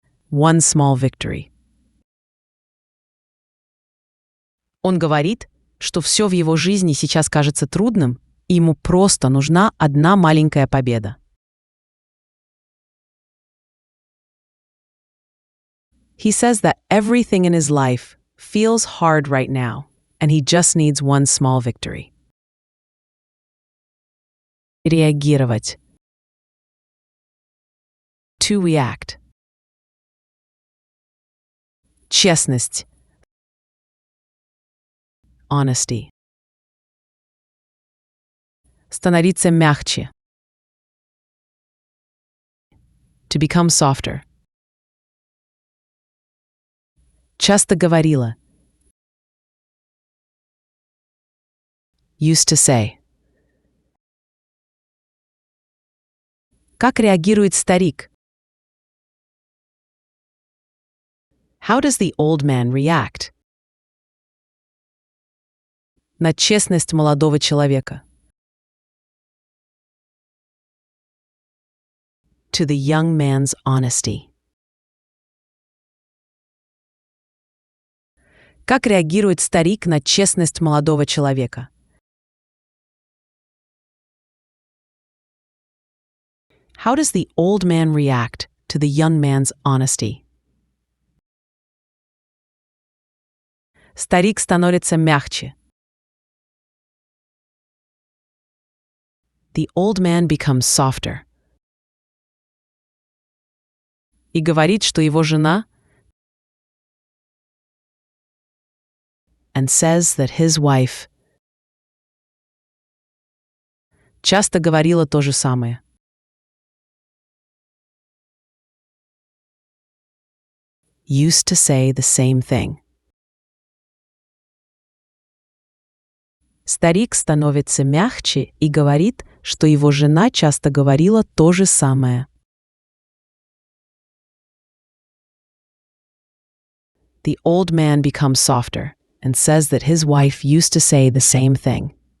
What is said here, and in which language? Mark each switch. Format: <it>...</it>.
<en>One small victory.</en> <ru>Он говорит, что все в его жизни сейчас кажется трудным, и ему просто нужна одна маленькая победа.</ru> <en>He says that everything in his life feels hard right now, and he just needs one small victory.</en> <ru>Реагировать.</ru> <en>To react.</en> <ru>Честность.</ru> <en>Honesty.</en> <ru>Становиться мягче.</ru> <en>To become softer.</en> <ru>Часто говорила.</ru> <en>Used to say.</en> <ru>Как реагирует старик?</ru> <en>How does the old man react?</en> <ru>На честность молодого человека.</ru> <en>To the young man's honesty.</en> <ru>Как реагирует старик на честность молодого человека?</ru> <en>How does the old man react to the young man's honesty?</en> <ru>Старик становится мягче.</ru> <en>The old man becomes softer.</en> <ru>И говорит, что его жена</ru> <en>and says that his wife</en> <ru>часто говорила то же самое.</ru> <en>Used to say the same thing.</en> <ru>Старик становится мягче и говорит, что его жена часто говорила то же самое.</ru> <en>The old man becomes softer and says that his wife used to say the same thing.</en>